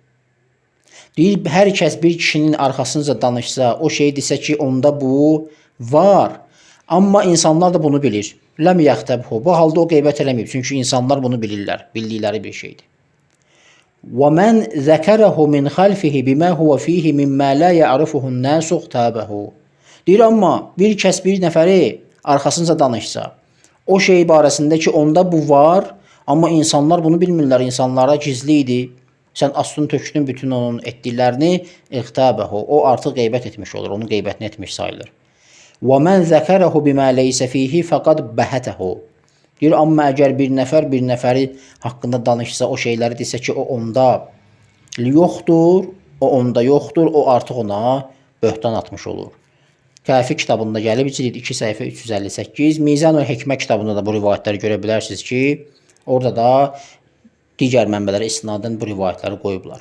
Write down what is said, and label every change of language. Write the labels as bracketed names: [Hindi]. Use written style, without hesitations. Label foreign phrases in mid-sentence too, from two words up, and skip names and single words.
[Azerbaijani] Deyir, hər kəs bir kişinin arxasınca danışsa, o şey desə ki, onda bu var, amma insanlar da bunu bilir. [Arabic] لَمْ يَغْتَبْهُ. [Azerbaijani] Bu halda o qeybət eləməyib, çünki insanlar bunu bilirlər, bildikləri bir şeydir. [Arabic] وَمَنْ ذَكَرَهُ مِنْ خَلْفِهِ بِمَا هُوَ فِيهِ مِمَّا لَا يَعْرِفُهُ النَّاسُ اغْتَابَهُ. [Azerbaijani] Deyir, amma bir kəs bir nəfəri arxasınca danışsa, o şey barəsində ki, onda bu var, amma insanlar bunu bilmirlər, insanlara gizli idi. Sən aslını tökdün bütün onun etdiklərini, iğtabəhu, o artıq qeybət etmiş olur, onun qeybətini etmiş sayılır. [Arabic] وَمَنْ ذَكَرَهُ بِمَا لَيْسَ فِيهِ فَقَدْ بَهَتَهُ. [Azerbaijani] Deyir, amma əgər bir nəfəri haqqında danışsa, o şeyləri desə ki, o onda yoxdur, o onda yoxdur, o artıq ona böhtan atmış olur. Kafi kitabında gəlib, cild 2 səhifə 358, Mizan-ül Hikmə kitabında da bu rivayətləri görə bilərsiniz ki, orada da digər mənbələrə istinadən bu rivayətləri qoyublar.